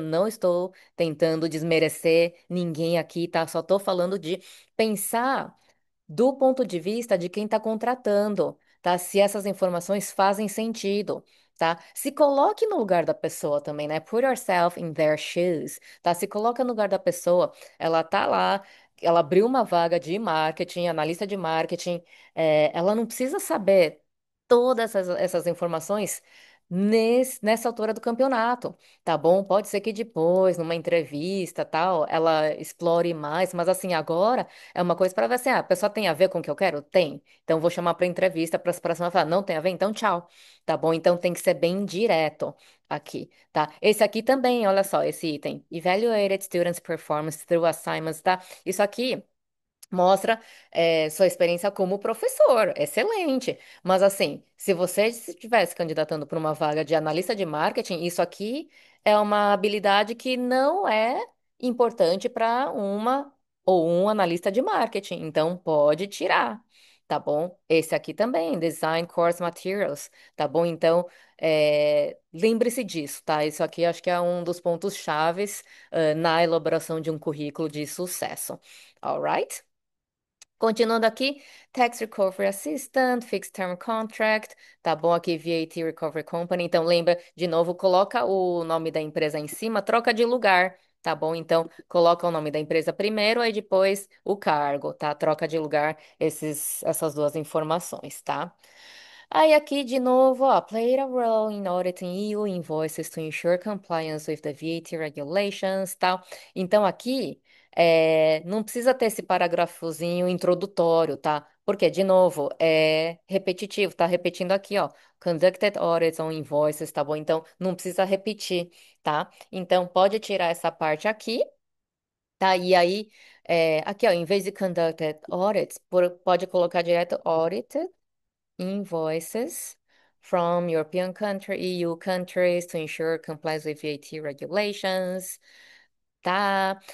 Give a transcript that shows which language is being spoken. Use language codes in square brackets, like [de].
[pt] Não estou tentando desmerecer ninguém aqui, tá? Só estou falando de pensar do ponto de vista de quem está contratando, tá? Se essas informações fazem sentido, tá? Se coloque no lugar da pessoa também, né? [en] Put yourself in their shoes, tá? [pt] Se coloca no lugar da pessoa, ela tá lá, ela abriu uma vaga de marketing, analista de marketing, ela não precisa saber todas essas informações nessa altura do campeonato, tá bom? Pode ser que depois, numa entrevista, tal, ela explore mais, mas assim, agora é uma coisa para ver assim, a pessoa tem a ver com o que eu quero? Tem. Então, vou chamar para entrevista para as próximas falar, não tem a ver? Então, tchau. Tá bom? Então, tem que ser bem direto aqui, tá? Esse aqui também, olha só, esse item. [en] Evaluated students' performance through assignments, tá? [pt] Isso aqui. Mostra sua experiência como professor, excelente. Mas assim, se você estivesse candidatando para uma vaga de analista de marketing, isso aqui é uma habilidade que não é importante para uma ou um analista de marketing. Então pode tirar, tá bom? Esse aqui também, Design Course Materials, tá bom? Então lembre-se disso, tá? Isso aqui acho que é um dos pontos chaves na elaboração de um currículo de sucesso. [en] Alright? [pt] Continuando aqui, Tax Recovery Assistant, Fixed Term Contract, tá bom aqui, VAT Recovery Company. Então, lembra, de novo, coloca o nome da empresa em cima, troca de lugar, tá bom? Então, coloca o nome da empresa primeiro, aí depois o cargo, tá? Troca de lugar essas duas informações, tá? Aí aqui de novo, ó, [en] played a role in auditing EU invoices to ensure compliance with the VAT regulations, tal. [pt] Então aqui não precisa ter esse parágrafozinho introdutório, tá? Porque, de novo, é repetitivo, tá repetindo aqui, ó. [en] Conducted audits on invoices, tá bom? [pt] Então não precisa repetir, tá? Então pode tirar essa parte aqui, tá? E aí, aqui, ó, em vez de conducted audits, pode colocar direto [en] audited invoices from European country, EU countries to ensure compliance with VAT regulations, tá?